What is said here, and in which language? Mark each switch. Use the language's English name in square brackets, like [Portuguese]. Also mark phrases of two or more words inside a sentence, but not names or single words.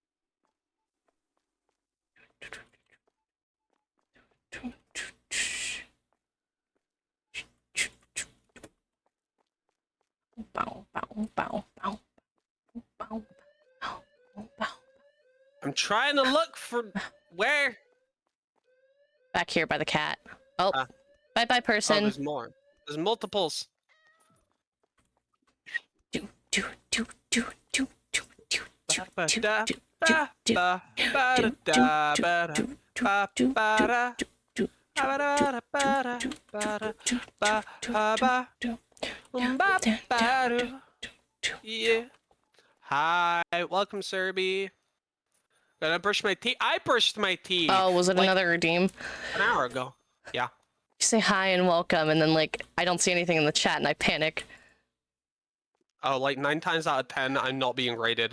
[English] Bow, bow, bow, bow, bow, bow, bow. I'm trying to look for where. Back here by the cat. Oh, Ah. bye-bye, Oh, person. there's more. There's multiples. Do, do, do, do, do, do, do, do, Ba do, da do, ba do, ba ba do, da do, ba da do, ba do, ba da do, do, ba da ba da ba da ba ba ba ba do. Yeah. Hi, welcome, Serby. Gonna brush my teeth. I brushed my teeth. Oh, was it like another redeem? an hour ago? Yeah. You say hi and welcome, and then like I don't see anything in the chat, and I panic. Oh, like 9 times out of 10, I'm not being raided.